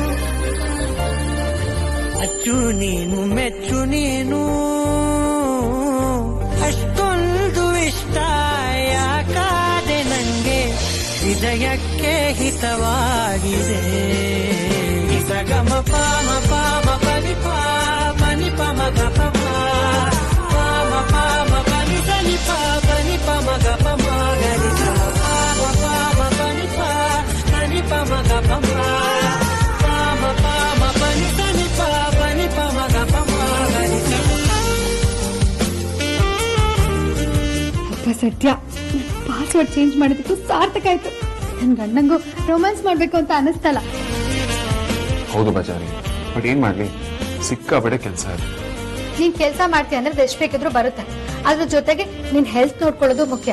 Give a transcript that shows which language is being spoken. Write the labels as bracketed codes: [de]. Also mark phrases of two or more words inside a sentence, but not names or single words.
[kn] ಅಚ್ಚು ನೀನು ಮೆಚ್ಚು ನೀನು, ಅಷ್ಟೊಂದು ಇಷ್ಟ ಯಾಕಾದೆ ನಂಗೆ, ಹೃದಯಕ್ಕೆ ಹಿತವಾಗಿದೆ. ಸಗಮ ಪಾಮ ಪಾಮ ಪನಿ ಪಾ ಪನಿ ಪಮ ಗಪ ಪಾಮ ಪಾಮ ಪನಿ ಸನಿ ಪಾ ಪನಿ ಪಮ ಗಪ ಗರಿ ಪಾಮ ಪಾಮ ಪನಿ ಪಾ ಪನಿ ಪಮ ಗಪ ಪಾಮ ಪಾಮ ಪನಿ ಸನಿ ಪಾ ಪನಿ ಪಮ ಗಪ ಗರಿ. ಅಪ್ಪ ಸತ್ಯ, [en] password change [kn] ಮಾಡಿದ್ದಕ್ಕೂ ಸಾರ್ಥಕ ಆಯ್ತು. ನನ್ ಗಂಡಂಗೂ ರೊಮ್ಯಾನ್ಸ್ ಮಾಡ್ಬೇಕು ಅಂತ ಅನಿಸ್ತಲ್ಲ. ಹೌದು ಬಜಾರಿ, ಬಟ್ ಏನ್ ಮಾಡ್ಲಿ, ಸಿಕ್ಕಾಪಟ್ಟೆ ಕೆಲಸ ಇದೆ. ನೀನ್ ಕೆಲಸ ಮಾಡ್ತೀಯ ಅಂದ್ರೆ ಎಷ್ಟು ಬೇಕಿದ್ರು ಬರುತ್ತೆ. ಅದ್ರ ಜೊತೆಗೆ ನಿನ್ ಹೆಲ್ತ್ ನೋಡ್ಕೊಳ್ಳೋದು ಮುಖ್ಯ.